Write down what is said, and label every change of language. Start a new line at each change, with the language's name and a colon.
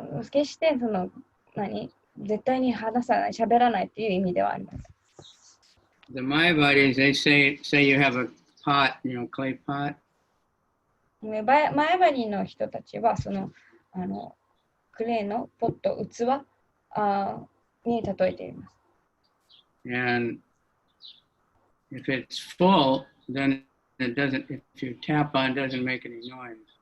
Japanese: 決してその絶対に話さない、喋らないという意味ではありません。
English: The Mayavadis, they say you have a pot, clay pot.
Japanese: マヤバリの人たちはそのクレーのポット、器に例えています。
English: And if it's full, then it doesn't, if you tap on, it doesn't make any noise.